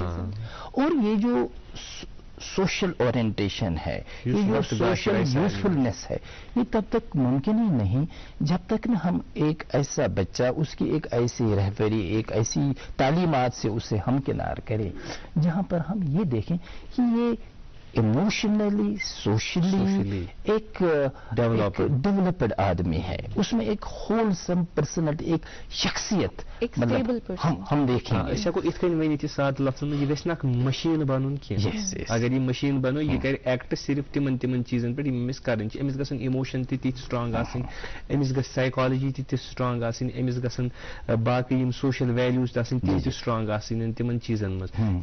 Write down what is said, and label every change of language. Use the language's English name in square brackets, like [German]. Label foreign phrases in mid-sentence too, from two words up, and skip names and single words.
[Urdu] اور یہ جو [English] social orientation [Urdu] ہے, یہ جو [English] social usefulness [Urdu] ہے, یہ تب تک ممکن ہی نہیں جب تک نہ ہم ایک ایسا بچہ, اس کی ایک ایسی رہبری, ایک ایسی تعلیمات سے اسے ہمکنار کریں جہاں پر ہم یہ دیکھیں کہ یہ [English] emotionally socially [Urdu] ایک ڈیولپڈ آدمی ہے, اس میں ایک [English] wholesome personality, [Urdu] ایک شخصیت, مطلب ہم دیکھیں گے. [Kashmiri] أسۍ ہٮ۪کو یِتھ کٔنۍ ؤنِتھ یہِ سادٕ لفظن منٛز, یہِ گژھِ نہٕ اکھ مشیٖن بنُن کینٛہہ. اگر یہِ مشیٖن بنو, یہِ کرِ ایکٹ صرف تِمن چیٖزن پٮ۪ٹھ یِم أمِس کرٕنۍ چھِ. أمِس گژھن اِموشن تہِ تِتھۍ سٹرانگ آسٕنۍ, أمِس گژھِ سایکالجی تہِ تِژھ سٹرانگ آسٕنۍ, أمِس گژھن باقٕے یِم [English] social values [Kashmiri] تہِ آسٕنۍ تِم تہِ سٹرانگ آسٕنۍ تِمن چیٖزن منٛز.